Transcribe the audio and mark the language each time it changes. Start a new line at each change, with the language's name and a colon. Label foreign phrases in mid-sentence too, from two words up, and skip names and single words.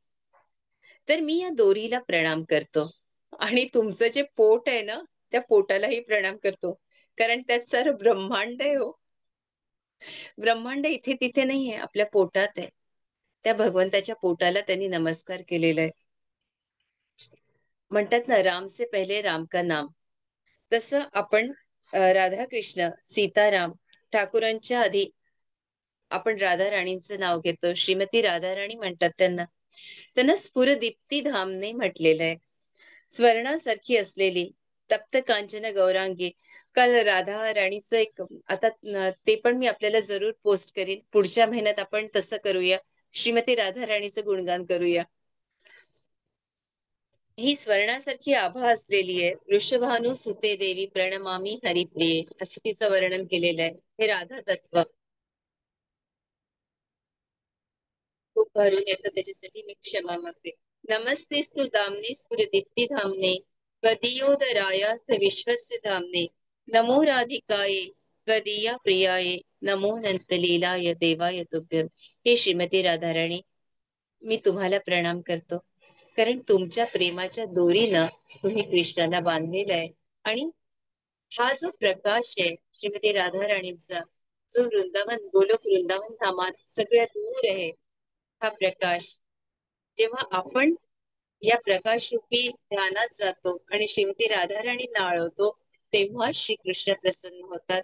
Marathi: तर मी या दोरीला प्रणाम करतो आणि तुमचं जे पोट आहे ना, त्या पोटालाही प्रणाम करतो. कारण त्यात सारं ब्रह्मांड आहे हो. ब्रह्मांड इथे तिथे नाहीये, आपल्या पोटात आहे. त्या भगवंताच्या पोटाला त्यांनी नमस्कार केलेला आहे. म्हणतात ना,
Hindi: राम से पहले राम का नाम.
Marathi: तसं आपण राधाकृष्ण, सीताराम, ठाकूरांच्या आधी आपण राधा राणींचं नाव घेतो. श्रीमती राधाराणी म्हणतात त्यांना. त्यांना स्फुरदीप्ती धामने म्हटलेलं आहे. स्वर्णासारखी असलेली तप्त कांचन गौरांगी. काल राधा राणीचं एक आता ते पण मी आपल्याला जरूर पोस्ट करीन. पुढच्या महिन्यात आपण तसं करूया. श्रीमती राधा राणीचं गुणगान करूया. ही स्वर्णासारखी आभा असलेली आहे.
Sanskrit: वृषभानु सुते देवी प्रणमामी हरिप्रिये
Marathi: असं तिचं वर्णन केलेलं आहे. हे राधा तत्व खूप भरून येतं, त्याच्यासाठी मी क्षमा मागते.
Sanskrit: नमस्तेस्तु दाम्ने स्फुरदीप्ती धामने त्वदीयोदराय विश्वस्य धामने नमो राधिकाये त्वदीया प्रियाये नमो नंतलीलाय देवाय तुभ्यम.
Marathi: हे श्रीमती राधाराणी, मी तुम्हाला प्रणाम करतो. कारण तुमच्या प्रेमाच्या दोरीनं तुम्ही कृष्णाला बांधलेलं आहे. आणि हा जो प्रकाश आहे श्रीमती राधाराणींचा, जो वृंदावन गोलोक वृंदावन धामात सगळ्यात दूर आहे, हा प्रकाश जेव्हा आपण या प्रकाशरूपी ध्यानात जातो आणि श्रीमती राधाराणींना आळवतो, तेव्हा श्रीकृष्ण प्रसन्न होतात.